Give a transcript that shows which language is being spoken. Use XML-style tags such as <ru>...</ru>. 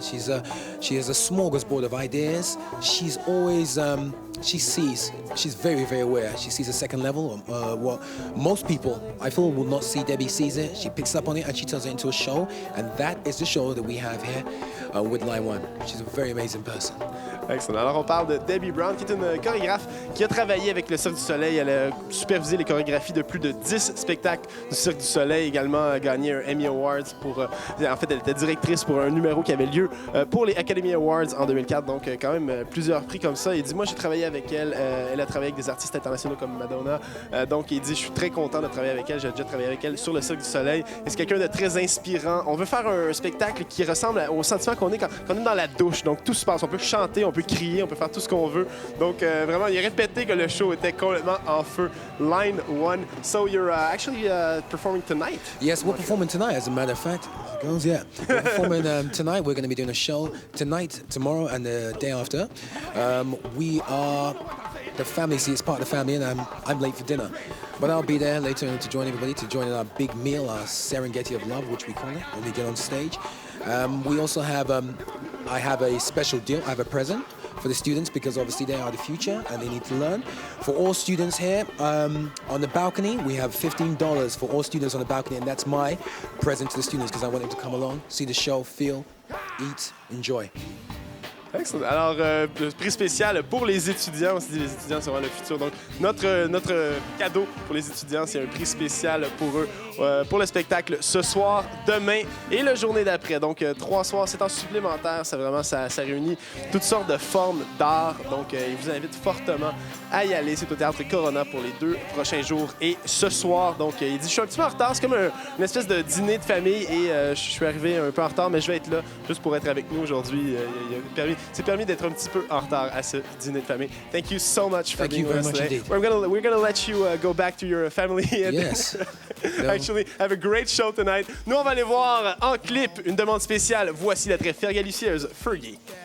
<en>She has a smorgasbord of ideas. She's always she's very, very aware. She sees a second level. What most people, I feel, will not see. Debbie sees it. She picks up on it and she turns it into a show. And that is the show that we have here with Line One. She's a very amazing person. Excellent.</en> <fr>Alors, on parle de Debbie Brown, qui est une chorégraphe qui a travaillé avec le Cirque du Soleil. Elle a supervisé les chorégraphies de plus de 10 spectacles du Cirque du Soleil. Également gagné un Emmy Awards pour... en fait, elle était directrice pour un numéro qui avait lieu pour les Academy Awards en 2004. Donc, quand même, plusieurs prix comme ça. Il dit, moi, j'ai travaillé avec elle. Elle a travaillé avec des artistes internationaux comme Madonna. Donc, il dit, je suis très content de travailler avec elle. J'ai déjà travaillé avec elle sur le Cirque du Soleil. Et c'est quelqu'un de très inspirant. On veut faire un spectacle qui ressemble au sentiment qu'on est quand on est dans la douche. Donc, tout se passe. On peut chanter, on peut crier, on peut faire tout ce qu'on veut. Donc, vraiment, il a répété que le show était complètement en feu. Line One.</fr> <en>So, you're actually performing tonight? Yes, we're performing tonight, as a matter of fact. Girls, yeah. We're performing tonight. We're going to be doing a show tonight, tomorrow, and the day after. We are the family. See, it's part of the family, and I'm late for dinner. But I'll be there later to join everybody, to join in our big meal, our Serengeti of Love, which we call it, when we get on stage. We also have, I have a special deal. I have a present for the students, because obviously they are the future and they need to learn. For all students here, on the balcony, we have $15 for all students on the balcony, and that's my present to the students, because I want them to come along, see the show, feel, eat, enjoy. Excellent.</en> <fr>Alors, prix spécial pour les étudiants. On se dit les étudiants seront le futur. Donc, notre cadeau pour les étudiants, c'est un prix spécial pour eux, pour le spectacle ce soir, demain et la journée d'après. Donc, 3 soirs, c'est en supplémentaire. C'est vraiment, ça réunit toutes sortes de formes d'art. Donc, il vous invite fortement à y aller. C'est au Théâtre Corona pour les 2 prochains jours et ce soir. Donc, il dit, je suis un petit peu en retard. C'est comme une espèce de dîner de famille et je suis arrivé un peu en retard, mais je vais être là juste pour être avec nous aujourd'hui. C'est permis d'être un petit peu en retard à ce dîner de famille.</fr> <en>Thank you so much for being with us today. We're gonna let you go back to your family and yes. actually have a great show tonight.</en> <fr>Nous, on va aller voir en clip une demande spéciale. Voici la très fergalicieuse Fergie.</fr>